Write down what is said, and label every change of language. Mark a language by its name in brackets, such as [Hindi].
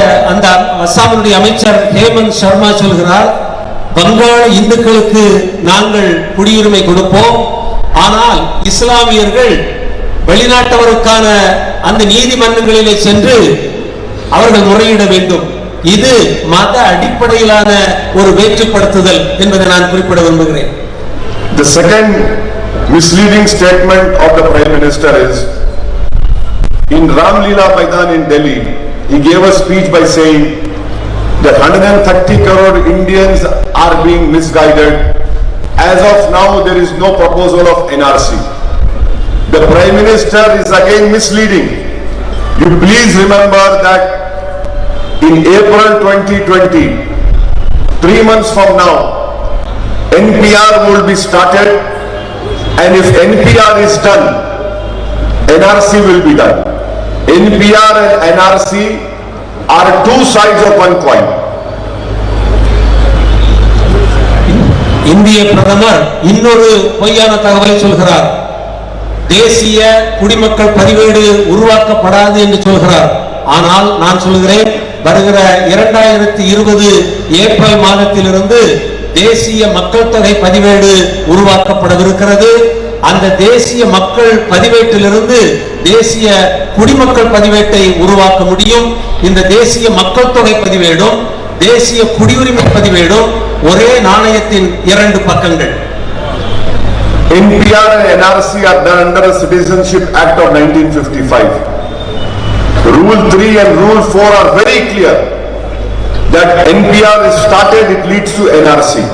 [Tamil] அந்த அஸ்ஸாமினுடைய அமைச்சர் ஹேமந்த் சர்மா சொல்கிறார், வங்காள இந்துக்களுக்கு நாங்கள் குடியுரிமை கொடுப்போம், ஆனால் இஸ்லாமியர்கள் வெளிநாட்டவருக்கான அந்த நீதிமன்றங்களிலே சென்று அவர்கள் முறையிட வேண்டும். இது மத அடிப்படையிலான ஒரு வேற்றுப்படுத்துதல் என்பதை நான் குறிப்பிட விரும்புகிறேன். [English] The second misleading statement of the Prime Minister is, in Ramlila Maidan in Delhi, he gave a speech by saying that 130 crore Indians are being misguided. As of now, there is no proposal of NRC. The Prime Minister is again misleading. You please remember that in April 2020, 3 months from now, NPR will be started, and if NPR is done, NRC will be done. NPR and NRC are two sides of one coin. [Tamil] இந்திய பிரதமர் இன்னொரு பொய்யான தகவலை சொல்கிறார். தேசிய குடிமக்கள் பதிவேடு உருவாக்கப்படாது என்று சொல்கிறார். ஆனால் நான் சொல்கிறேன், வருகிற 2020 ஏப்ரல் மாதத்திலிருந்து தேசிய மக்கள் தொகை பதிவேடு உருவாக்கப்படவிருக்கிறது. அந்த தேசிய மக்கள் பதிவேட்டிலிருந்து தேசிய குடிமக்கள் பதிவேட்டை உருவாக்க முடியும். இந்த தேசிய மக்கள் தொகை பதிவேடும் தேசிய குடியுரிமை பதிவேடும் ஒரே நாணயத்தின் 2 பக்கங்கள். [English] NPR and NRC are done under the Citizenship Act of 1955. Rule 3 and Rule 4 are very clear that NPR is started, it leads to NRC.